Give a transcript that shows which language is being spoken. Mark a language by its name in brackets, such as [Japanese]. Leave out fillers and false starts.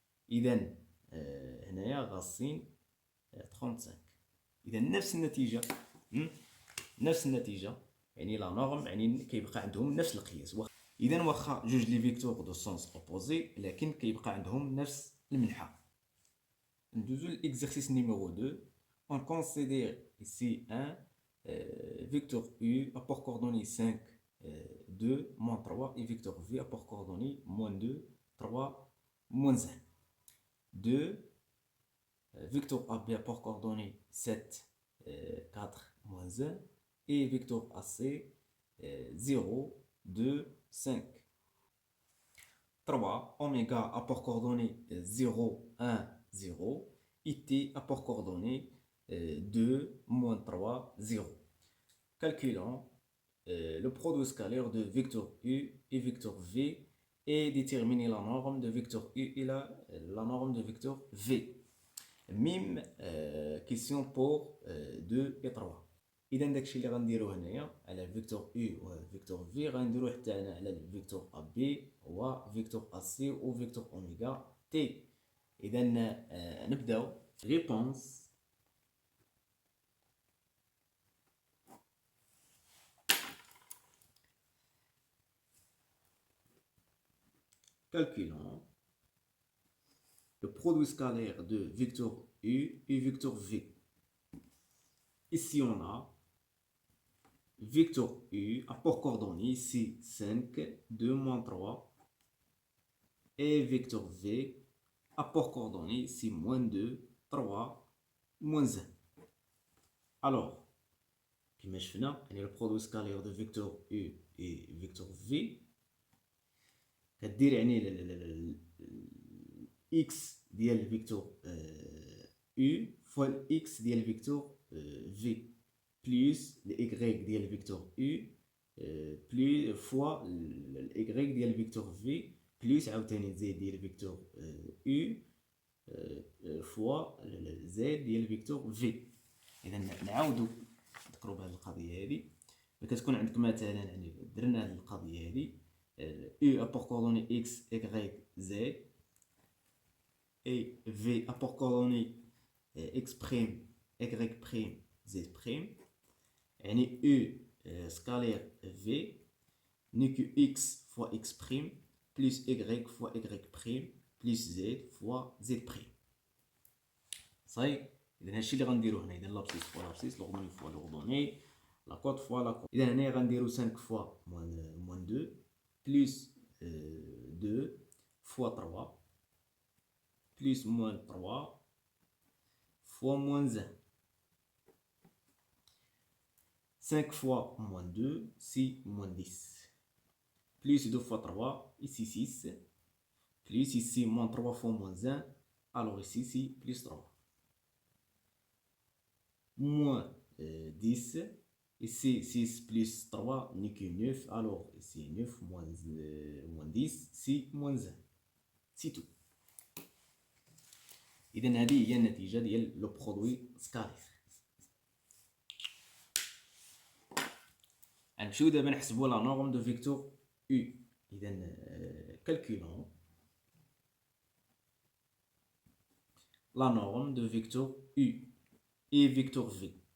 [Arabic] اذا هنايا غاسين 35. اذا نفس النتيجه، نفس النتيجه، يعني لا نورم يعني كيبقى عندهم نفس القياس. اذا واخا جوج لي فيكتور [French] دو سونس اوبوزي، [Arabic] لكن كيبقى عندهم نفس المنحى. ندوزو للإكزرسيس نيميرو 2. [French] on considère ici un vecteur U apport coordonnées 5 2 moins 3 et vecteur V apport coordonnées moins 2 3 moins 1. 2 vecteur AB apport coordonnées 7 4 moins 1 et vecteur AC 0 2 5. 3 oméga apport coordonnées 0 1 0 et T apport coordonnées 2 moins 3 0. Calculons le produit scalaire de vecteur U et vecteur V et déterminer la norme de vecteur U et la norme de vecteur V. Même question pour 2 et 3. [Arabic] اذا داكشي اللي غنديرو هنايا على فيكتور U و فيكتور V غنديرو حتى هنا على فيكتور AB و فيكتور AC و فيكتور اوميغا تي. اذا نبداو ريبونس. [French] Calculons le produit scalaire de vecteur U et vecteur V. Ici on a vecteur U apport coordonnées ici 5 2 moins 3 et vecteur V apport coordonnées ici moins 2 3 moins 1. [Arabic] Alors كما شفنا يعني [French] le produit scalaire de vecteur U et vecteur V [Arabic] كدير يعني x ديال الفيكتور U فوا x ديال الفيكتور V بلس y ديال الفيكتور U بلس فوا y ديال الفيكتور V بلس عاوتاني z ديال الفيكتور U فوا z ديال الفيكتور V. اذا نعاودو نذكروا بهذه القضيه هذه. كتكون عندك مثلا يعني درنا هذه القضيه هذه [French] U a pour coordonnées X, Y, Z, et V a pour coordonnées X', Y', Z'. [Arabic] يعني [French] U scalaire V n'est que X fois X' plus Y fois Y' plus Z fois Z'. [Arabic] صحيح؟ إذا هادشي اللي غنديرو هنا. إذا [French] لابسيس فوا لابسيس، لوغدوني فوا لوغدوني، لا كود [Arabic] فوا لا كود. إذا هنا غنديرو [French] 5 فوا موان 2 بلس 2 فوا 3 بلس موان 3 فوا موان 1. 5 fois moins 2, c'est moins 10. Plus 2 fois 3, ici 6. Plus ici, moins 3 fois moins 1. Alors ici, c'est plus 3. Moins 10. Ici, 6 plus 3 n'est que 9. Alors ici, 9 moins 10, c'est moins 1. C'est tout. [Arabic] إذا هذه هي النتيجة ديال [French] لو برودوي سكالير. [Arabic] غنمشيو دابا نحسبو [French] لا نورم دو فيكتور U. [Arabic] إذا [French] كالكولون لا نورم دو فيكتور U et vecteur V.